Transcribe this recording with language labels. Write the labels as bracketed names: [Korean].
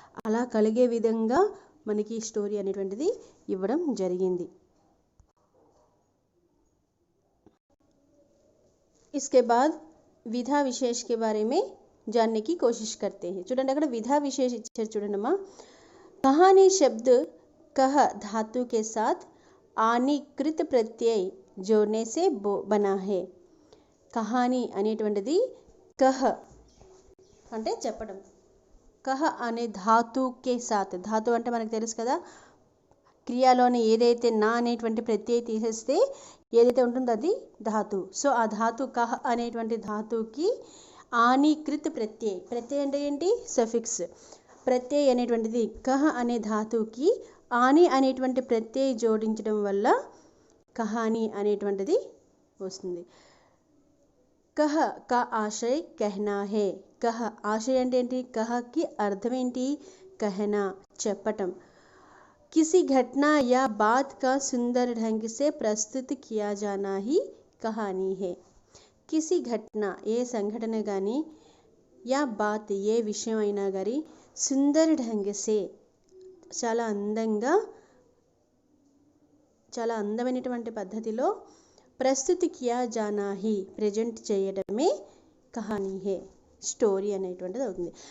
[Telugu] అలా కలిగే విధంగా మనకి ఈ స్టోరీ అనేటువంటిది ఇవ్వడం జరిగింది. [Hindi] इसके बाद विधा विशेष के बारे में जानने की कोशिश करते हैं. [Telugu] చూడండి అక్కడ విధా విశేష ఇచ్చారు చూడండమ్మా. [Hindi] कहानी शब्द कह धातु के साथ आनी कृत प्रत्यय जोड़ने से बना है. [Telugu] కహానీ అనేటువంటిది కహ అంటే చెప్పడం, కహ అనే [Hindi] ధాతుకే సాత్, [Telugu] ధాతు అంటే మనకు తెలుసు కదా, క్రియలోని ఏదైతే నా అనేటువంటి ప్రత్యయ తీసేస్తే ఏదైతే ఉంటుందో అది ధాతు. సో ఆ ధాతు కహ అనేటువంటి ధాతుకి ఆనీకృత ప్రత్యయ అంటే ఏంటి, సఫిక్స్. ప్రత్యయ అనేటువంటిది కహ అనే ధాతుకి ఆని అనేటువంటి ప్రత్యయ జోడించడం వల్ల కహాని అనేటువంటిది వస్తుంది. [Hindi] కహ కా ఆశయ కహనా హే. [Telugu] కహ ఆశయ అంటే ఏంటి, కహకి అర్థం ఏంటి, కహనా చెప్పటం. [Hindi] किसी घटना या बात का सुंदर ढंग से प्रस्तुत किया जाना ही कहानी है. किसी घटना [Telugu] ఏ సంఘటన కానీ, [Hindi] యా బాత్ [Telugu] ఏ విషయం అయినా కానీ, [Hindi] సుందర్ ఢంగ్ సే [Telugu] చాలా అందంగా, చాలా అందమైనటువంటి పద్ధతిలో, [Hindi] ప్రస్తుతి కియా జానా హి [Telugu] ప్రజెంట్ చేయడమే [Hindi] కహానీ హే, [Telugu] స్టోరీ అనేటువంటిది అవుతుంది.